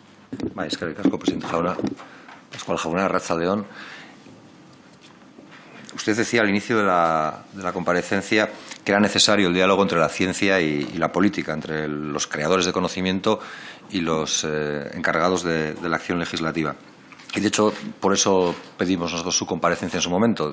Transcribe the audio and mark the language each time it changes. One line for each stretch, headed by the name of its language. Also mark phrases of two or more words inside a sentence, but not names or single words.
Basque: Bai, eskerrik asko, presidente jauna. Pascual Jauna, Arratsaldeon.
Spanish: Usted decía al inicio de la comparecencia que era necesario el diálogo entre la ciencia y la política, entre los creadores de conocimiento y los encargados de la acción legislativa. Y, de hecho, por eso pedimos nosotros su comparecencia en su momento.